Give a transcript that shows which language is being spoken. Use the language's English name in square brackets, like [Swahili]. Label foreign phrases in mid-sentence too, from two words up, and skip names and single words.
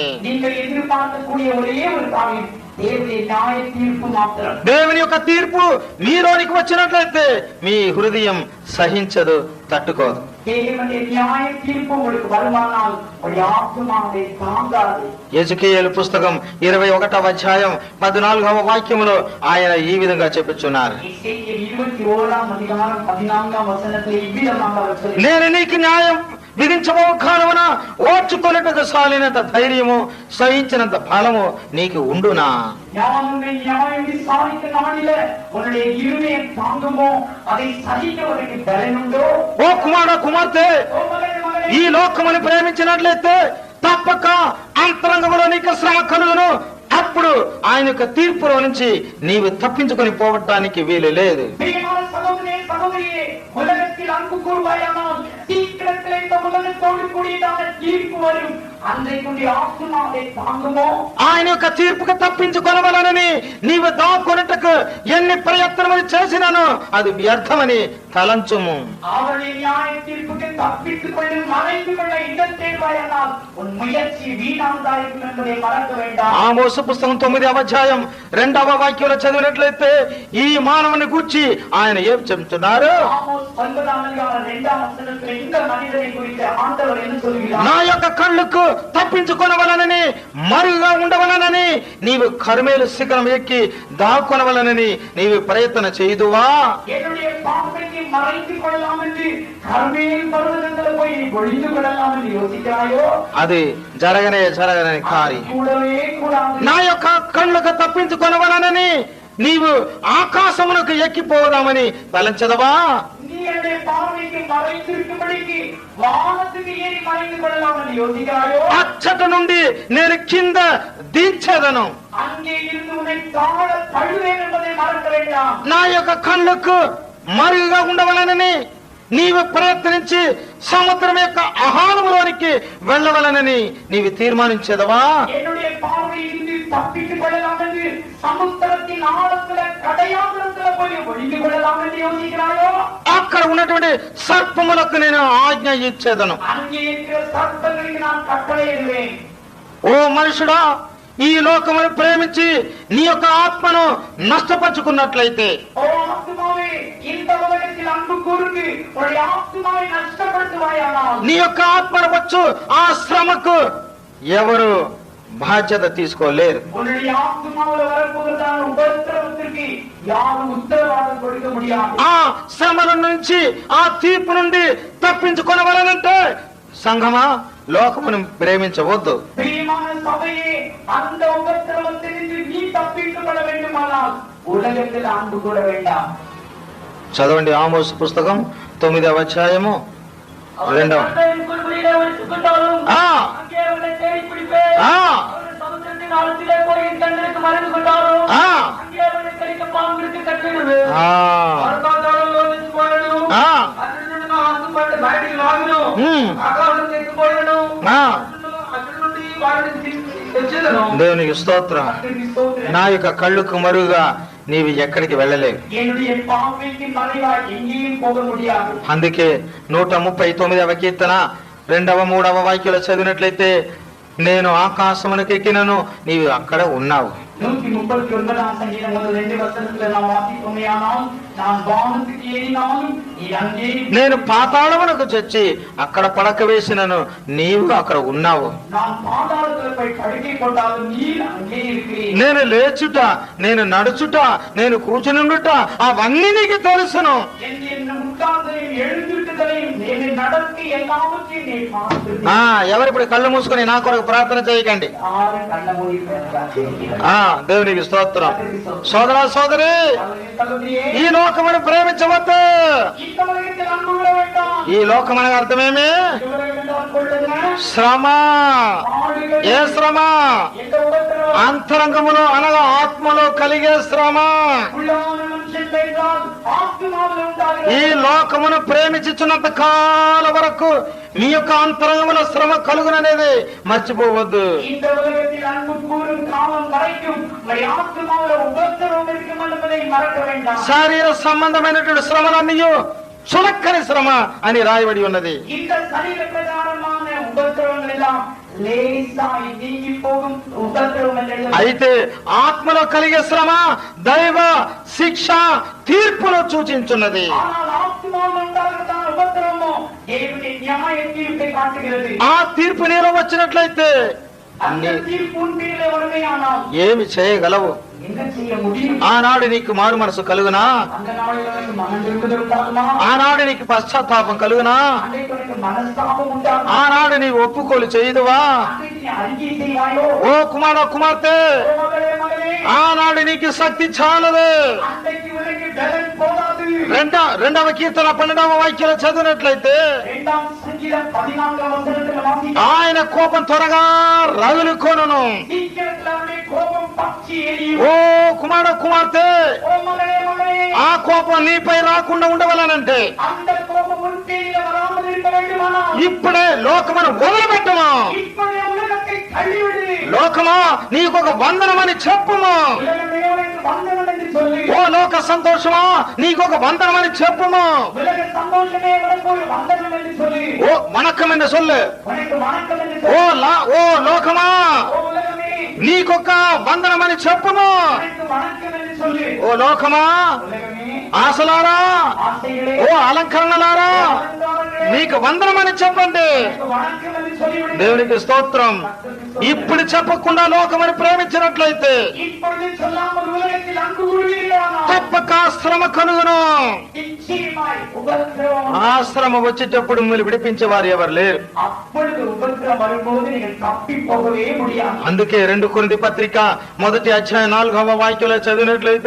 [Tamil] நீங்கள் எதிர்பார்க்கக்கூடிய ஒரே ஒரு காரியம் தேவனுடைய நியாய தீர்ப்பு மாத்திரம். [Telugu] దేవుని యొక్క తీర్పు మీలోనికి వచ్చినట్లయితే మీ హృదయం సహించదు, తట్టుకోదు. [Tamil] தேவனுடைய நியாய தீர்ப்பு உங்களுக்கு வருமானால் உங்களுடைய ஆத்மாவை தாங்காது. [Telugu] యెజెకీయేలు పుస్తకం 21వ అధ్యాయం 14వ వాక్యములో ఆయన ఈ విధంగా చెప్పుచున్నారు, [Tamil] எசேக்கியேல் 21ஆம் அதிகாரம் 14ஆம் வசனத்தில் இவ்விதமாக அவர் சொல்கிறார். [Telugu] నేను నీకు న్యాయం విధించబో కాలమున ఓర్చుకొనుటకు సాలినంత ధైర్యము సహించినంత బలము నీకు ఉండునా. [Tamil] நான் உன்னை நியாயம் விசாரித்த நாளில உன்னுடைய இருதயம் தாங்குமோ, அதை சகிக்க உனக்கு பலனுண்டோ? [Telugu] ఓ కుమార కుమార్తె, [Tamil] ஓ மகனே, மகளே, [Telugu] ఈ లోకమును ప్రేమించినట్లయితే తప్పక అంతరంగములో నీకు శ్రమ కలుగును. అప్పుడు ఆయన యొక్క తీర్పులో నుంచి నీవు తప్పించుకొని పోవటానికి వీలు లేదు. [Tamil] பிரியமான சகோதரனே, சகோதரியே, உலகத்தில் அன்பு கூர்வாயானால் சீக்கிரத்தில் இந்த உலகத்தோடு கூடியதான தீர்ப்பு வரும். அன்றைக்குரிய ஆத்மாவை தாங்குமோ? [Telugu] ఆయన యొక్క తీర్పుకు తప్పించుకొనవలనని నీవు దాక్కున్నట్టుకు ఎన్ని ప్రయత్నములు చేసినాను అది వ్యర్థమని తలంచుము. [Tamil] அவருடைய நியாய தீர்ப்புக்கு தப்பித்துக் கொண்டு மறைந்து கொள்ள இடம் தேடுவாயானால் உன் முயற்சி வீணானதாயிருக்கும் என்பதை மறக்க வேண்டாம். [Telugu] ఆమోసు పుస్తకం 9వ అధ్యాయం 2వ వాక్యంలో చదివినట్లయితే ఈ మానవుని గూర్చి ఆయన ఏం చెప్తున్నారు? [Tamil] ஆமோஸ் 9ஆம் அதிகாரம் 2ஆம் வசனத்தில் இந்த மனிதனை குறித்து ஆண்டவர் என்ன சொல்கிறார்? [Telugu] నా యొక్క కళ్ళకు తప్పించుకొనవలనని మరుగా ఉండవలనని నీవు కర్మేలు శిఖరం ఎక్కి దాక్కొనవలనని నీవు ప్రయత్న చేయుదువా? [Tamil] என்னுடைய பாவத்தை மறைத்துக் கொள்ளலாம் என்று கர்மேல் பர்வதங்களில் போய் ஒளிந்து கொள்ளலாம் என்று யோசிக்கிறாயோ? [Telugu] అది జరగని కార్యం. [Tamil] கூடவே கூடாது. [Telugu] నా యొక్క కళ్ళకు తప్పించుకొనవలనని నీవు ఆకాశమునకు ఎక్కిపోదామని తలంచదవా? [Tamil] நீ என்னுடைய பார்வைக்கு மறைத்திருக்கும்படிக்கு வானத்துக்கு ஏறி மறைந்து கொள்ளலாம் என்று யோசிக்கிறாயோ? [Telugu] అచ్చట నుండి నేను కింద దించెదను. [Tamil] அங்கே இருந்து உன்னை தாழ தள்ளுவேன் என்பதை மறக்க வேண்டாம். [Telugu] నా యొక్క కళ్ళకు మరుగుగా ఉండవలనని నీవు ప్రయత్నించి సముద్రం యొక్క అహానములోనికి వెళ్ళవలనని నీవు తీర్మానించేదవా? [Tamil] என்னுடைய பார்வையிலிருந்து தப்பித்துக் கொள்ளலாம் என்று சமுத்திரத்தின் ஆழத்துல கடையாளத்துல போய் ஒளிந்து கொள்ளலாம் என்று யோசிக்கிறாயோ? [Telugu] అక్కడ ఉన్నటువంటి సర్పములకు నేను ఆజ్ఞ ఇచ్చేదను. [Tamil] அங்கே இருக்கிற சர்ப்பங்களுக்கு நான் கட்டளையிடுவேன். [Telugu] ఓ మనుషుడా, ఈ లోకమును ప్రేమించి నీ యొక్క ఆత్మను నష్టపరుచుకున్నట్లయితే, [Tamil] ஓ ஆத்துமாவே, இந்த உலகத்தில் அன்பு கூர்ந்து உன்னுடைய ஆத்துமாவை நஷ்டப்படுத்துவாயானால் [Telugu] నీ యొక్క ఆత్మను వచ్చు ఆ శ్రమకు ఎవరు బాధ్యత తీసుకోలేరు. [Tamil] உன்னுடைய ஆத்துமாவில் வரப்போவதான உபத்திரவத்திற்கு யாரும் உத்தரவாதம் கொடுக்க முடியாது. [Telugu] ఆ శ్రమల నుంచి ఆ తీర్పు నుండి తప్పించుకొనవలనంటే సంఘమా, లోకమును ప్రేమించవద్దు. [Tamil] பிரியமான சபையே, அந்த உபத்திரவத்திலிருந்து நீ தப்பித்துக் கொள்ள வேண்டுமானால் உலகத்தில் அன்பு கூட வேண்டாம். [Telugu] చదవండి ఆమోసు పుస్తకం 9వ అధ్యాయము 2వ. ఆ, ఆ, ఆ, ఆ, దేవునికి స్తోత్రం. నా యొక్క కళ్ళుకు మరుగా నీవు ఎక్కడికి వెళ్ళలేవు. [Tamil] என்னுடைய பார்வைக்கு மறைவாய் எங்கேயும் போக முடியாது. [Telugu] అందుకే 139వ కీర్తన 2వ 3వ వాక్యాలు చదివినట్లయితే, నేను ఆకాశమునకు ఎక్కినను నీవు అక్కడ ఉన్నావు. [Tamil] 139ஆம் சங்கீதம் முதல் 2 வசனத்துல நாம் வாசிப்போமேயானால், நான் வானத்துக்கு ஏறினாலும் நீ அங்கே, [Telugu] నేను పాతాళమునకు చచ్చి అక్కడ పడక వేసినను నీవు అక్కడ ఉన్నావు. [Tamil] நான் பாதாளத்துல போய் படுக்கை போட்டாலும் நீ அங்கே இருக்கிறீர். [Telugu] నేను లేచుట, నేను నడుచుట, నేను కూర్చునుండుట అవన్నీ నీకు తెలుసును. [Tamil] என்ன உட்கார்ந்ததையும் எழுந்திருக்கிறதையும் என்னை நடத்தி எல்லாவற்றையும் நீ பார்த்து. [Telugu] ఎవరు ఇప్పుడు కళ్ళు మూసుకొని నా కొరకు ప్రార్థన చేయకండి. யாரும் కళ్ళ మూడి ప్రార్థన. దేవునికి స్తోత్రం. సోదరా సోదరి, ఈ లోకమును ప్రేమించవద్దు. [Tamil] இந்த உலகத்தில் அன்பு கொள்ள வேண்டாம். [Telugu] ఈ లోకం అనగా అర్థమేమి? [Tamil] இந்த உலகத்தில் அன்பு கொள்வதுனா [Telugu] శ్రమ. ఏ శ్రమ? [Tamil] எந்த உபத்திரவம்? [Telugu] అంతరంగములో అనగా ఆత్మలో కలిగే శ్రమ. [Tamil] உள்ளான மனுஷன் என்றால் ஆத்துமாவில் உண்டாகிறது. [Telugu] ఈ లోకమును ప్రేమించుచున్నంత కాలం వరకు మీ యొక్క అంతరంగములో శ్రమ కలుగుననేది మర్చిపోవద్దు. [Tamil] இந்த உலகத்தில் அன்பு கூறும் காலம் வரைக்கும் உங்கள் ஆத்துமாவில் உபத்திரவம் இருக்கும் என்பதை மறக்க வேண்டாம். [Telugu] శారీర సంబంధమైనటువంటి శ్రమలన్నీ చులక్కని శ్రమ అని రాయబడి ఉన్నది. [Tamil] இந்த சரீர பிரகாரமான உபத்திரவங்கள் எல்லாம் லேசாய் நீங்கி போகும் உபத்திரவம் என்று. [Telugu] అయితే ఆత్మలో కలిగే శ్రమ దైవ శిక్ష తీర్పును సూచించున్నది. [Tamil] ஆனால் ஆத்துமாவில் உண்டாகிறதான உபத்திரவமோ தேவனுடைய நியாய தீர்ப்பை காட்டுகிறது. [Telugu] ఆ తీర్పు నీలో వచ్చినట్లయితే [Tamil] அந்த தீர்ப்பு உன் பேரிலே வருமேயானால் [Telugu] ఏమి చేయగలవు? [Tamil] என்ன செய்ய முடியும்? [Telugu] ఆనాడు నీకు మారు మనసు కలుగునా? [Tamil] அந்த நாளில் உனக்கு மனம் திரும்புதலுண்டாகுமா? [Telugu] ఆనాడు నీకు పశ్చాత్తాపం కలుగునా? [Tamil] அன்றைக்கு உனக்கு மனஸ்தாபம் உண்டாகுமா? [Telugu] ఆనాడు నీవు ఒప్పుకోలు చేయుదువా? [Tamil] அன்றைக்கு நீ அறிக்கை செய்வாயோ? [Telugu] ఓ కుమార కుమార్తె, [Tamil] ஓ மகளே மகளே, [Telugu] ఆనాడు నీకు శక్తి చాలదు. [Tamil] அன்றைக்கு உனக்கு பலன் போதாது. [Telugu] రెండవ కీర్తన 12వ వాక్యాలు చదివినట్లయితే, [Tamil] 2ஆம் சங்கீதம் 14ஆம் வசனத்தில் வாசிக்கிறோம். [Telugu] ఆయన కోపం త్వరగా రగులుకొనును. [Tamil] சீக்கிரத்தில் அவருடைய கோபம் பற்றி எரியும். [Telugu] ఓ కుమార కుమార్తె, [Tamil] ஓ மகளே மகளே, [Telugu] ఆ కోపం నీపై రాకుండా ఉండవలనంటే [Tamil] அந்த கோபம் உன் பேரில் வராமல் இருக்க வேண்டுமானால் [Telugu] ఇప్పుడే లోకమును వదిలిపెట్టము. [Tamil] இப்பொழுதே உலகத்தை தள்ளிவிடு. [Telugu] లోకమా, నీకు ఒక వందనమని చెప్పుము. [Tamil] உலகமே உனக்கு வந்தவன் என்று சொல்லு. [Telugu] ఓ లోక సంతోషమా నీకొక వందనమని చెప్పుము. [Tamil] உலக சந்தோஷமே உனக்கு ஒரு வந்தனம் என்று சொல்லு. ఓ వణకం என்று சொல்லு. உனக்கு வணக்கம் என்று [Telugu] ఓ [Tamil] சொல்லு. [Telugu] ఓ లోకమా [Tamil] ஓ உலகமே [Telugu] నీకొక వందనమని చెప్పుము. [Tamil] உனக்கு வணக்கம் என்று சொல்லு. [Telugu] ఓ లోకమా [Tamil] உலகமே [Telugu] ఆశలారా [Tamil] ஆசைகளே [Telugu] ఓ అలంకరణలారా [Tamil] அலங்காரங்களே, [Telugu] నీకు వందనమని చెప్పండి. [Tamil] உனக்கு வணக்கம் என்று சொல்லிவிடு. [Telugu] దేవునికి స్తోత్రం. ఇప్పుడు చెప్పకుండా లోకమని ప్రేమించినట్లయితే [Tamil] இப்பொழுது சொல்லாமல் உலகத்தில் அன்பு கூறுவீர்களானால் [Telugu] తప్పక శ్రమ కలుగును. [Tamil] நிச்சயமாய் உபத்திரவம். [Telugu] ఆ శ్రమ వచ్చేటప్పుడు మిమ్మల్ని విడిపించే వారు ఎవరు లేరు. [Tamil] அப்பொழுது உபத்திரம் வரும்போது நீங்கள் தப்பி போகவே முடியாது. [Telugu] అందుకే 2 కొరింథీ పత్రిక 1వ అధ్యాయం 4వ వాక్యంలో చదివినట్లయితే